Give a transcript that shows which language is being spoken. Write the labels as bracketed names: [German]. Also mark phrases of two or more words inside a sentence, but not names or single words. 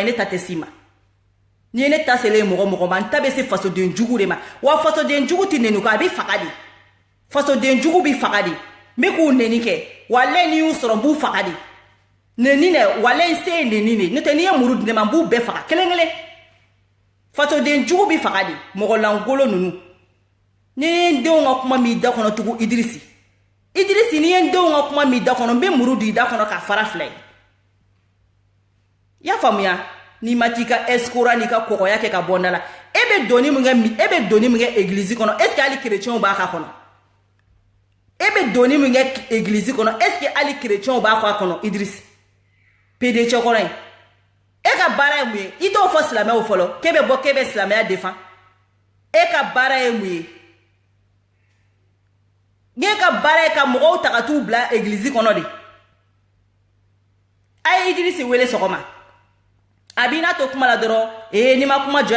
[Bambara] ne ta tɛ s'i ma n'i ye ne ta selen mɔgɔ ma n ta bɛ se fasoden jugu de ma wa fasoden jugu tɛ neni kɔ a bɛ faga de fasoden jugu bɛ faga de n bɛ k'u neni kɛ walahi n'i y'u sɔrɔ n b'u faga de neni dɛ walahi n se ye neni de n'o tɛ n'i ye muru di ne ma n b'u bɛɛ faga kelen kelen fasoden jugu bi faga de mɔgɔ langolo nunu ni ye n denw ka kuma min da kɔnɔ tugu Idrisi ni ye n denw ka kuma min da kɔnɔ n bɛ muru di da kɔnɔ ka fara fila ye i y'a faamuya n'i ma t'i ka escora n'i ka kɔgɔya kɛ ka bɔ n da la e bɛ doni min kɛ église kɔnɔ [French] est ce que [Bambara] hali chrétienw b'a k'a kɔnɔ e bɛ doni min kɛ église kɔnɔ [French] est ce que [Bambara] hali chrétienw b'a k'a kɔnɔ Idrisi PD cɛkɔrɔ in e ka baara ye mun ye i t'o fɔ silamɛw fɔlɔ k'e bɛ bɔ k'e bɛ silamɛya défend e ka baara ye mun ye n'e ka baara ye ka mɔgɔw ta ka t'u bila église kɔnɔ de a ye Idrisi wele sɔgɔma a b'i n'a to kuma la dɔrɔn ni ma kuma jɔya